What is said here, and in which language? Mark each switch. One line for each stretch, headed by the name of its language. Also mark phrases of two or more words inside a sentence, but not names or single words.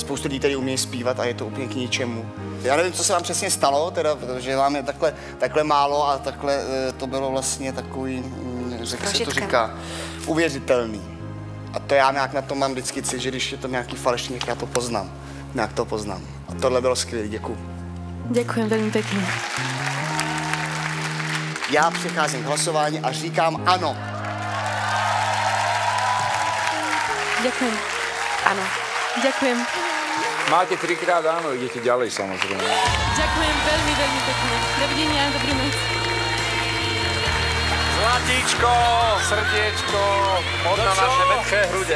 Czech: Spoustu lidí tady umějí zpívat a je to úplně k ničemu. Já nevím, co se vám přesně stalo, teda, protože vám je takhle málo a takhle to bylo vlastně takový, jak se to říká, uvěřitelný. A to já nějak na to mám vždycky cít, že když je to nějaký falešný, já to poznám. Nějak to poznám. A tohle bylo skvělé, děkuju.
Slovak: Ďakujem veľmi pekne.
Czech: Já přicházím k hlasování a říkám ano.
Slovak: Ďakujem. Áno. Ďakujem. Máte 3-krát áno, idete ďalej samozrejme. Ďakujem veľmi, veľmi pekne. Dovidenia, dobrý noc. Zlatíčko, srdiečko, pod na naše mätké hrude.